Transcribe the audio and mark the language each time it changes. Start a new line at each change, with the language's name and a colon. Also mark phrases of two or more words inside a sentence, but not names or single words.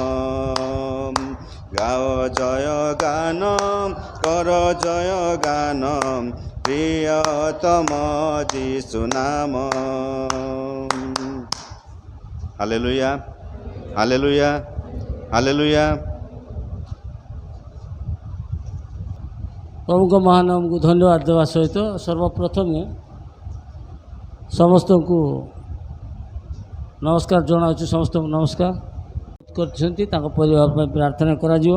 Bangla: গাও জয় গান কর জয় গান প্রিয়তম যিশু নাম। হালেলুয়া, হালেলুয়া, হালেলুয়া।
Odia: ପ୍ରଭୁଙ୍କ ମହାନାମକୁ ଧନ୍ୟବାଦ ଦେବା ସହିତ ସର୍ବପ୍ରଥମେ ସମସ୍ତଙ୍କୁ ନମସ୍କାର ଜଣାଉଛି। ସମସ୍ତଙ୍କୁ ନମସ୍କାର କରିଛନ୍ତି, ତାଙ୍କ ପରିବାର ପାଇଁ ପ୍ରାର୍ଥନା କରାଯିବ।